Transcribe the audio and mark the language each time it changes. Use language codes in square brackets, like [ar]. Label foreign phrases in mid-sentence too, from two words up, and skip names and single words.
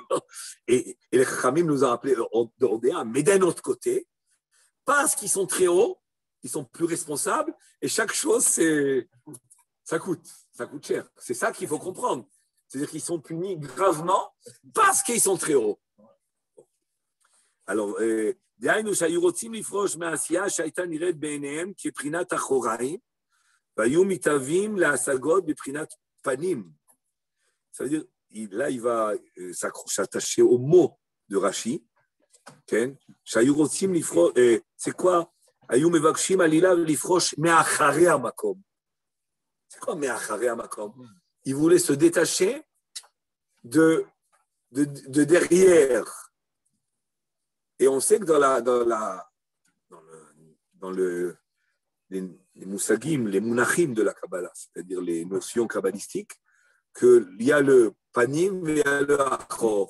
[fr] Et les Khamim nous ont appelés Ordéa, mais d'un autre côté, parce qu'ils sont très hauts, ils sont plus responsables, et chaque chose, ça coûte cher. C'est ça qu'il faut comprendre. C'est-à-dire qu'ils sont punis gravement parce qu'ils sont très hauts. Alors, [he] דהיינו שהיו רוצים לפרוש מהעשייה שהייתה נראית בעיניהם כבחינת אחוריים, והיו מתאבים להשגות בבחינת פנים. [fr] Ça veut dire, là, il va s'attacher au mot de Rashi. [he] שהיו רוצים לפרוש, [fr] c'est quoi? [he] היו מבקשים עלילה לפרוש מאחרי המקום. [fr] C'est quoi [he] מאחרי המקום? [fr] Ils voulaient se détacher de derrière. Et on sait que dans les moussagim, les mounachim de la Kabbalah, c'est-à-dire les notions kabbalistiques, qu'il y a le panim et il y a le achor.